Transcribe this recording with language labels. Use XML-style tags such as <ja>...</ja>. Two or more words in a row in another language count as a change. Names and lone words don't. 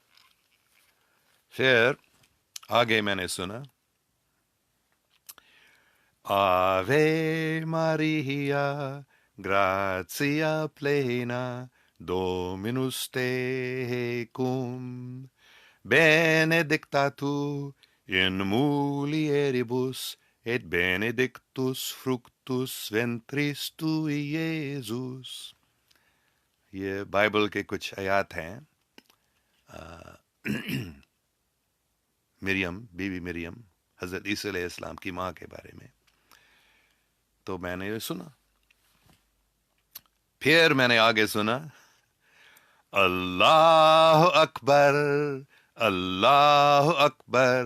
<ur>پھر آگے میں نے سنا</ur> <la>Ave Maria, gratia plena, Dominus tecum, benedicta tu in mulieribus, et benedictus fructus ventris tui, Iesus.</la> <ur>یہ بائبل کے کچھ آیات ہیں مریم، بی بی مریم، حضرت عیسیٰ</ur> <ar>علیہ السلام</ar> <ur>کی ماں کے بارے میں. تو میں نے یہ سنا. پھر میں نے آگے سنا</ur> <ar>اللہ اکبر، اللہ اکبر،</ar>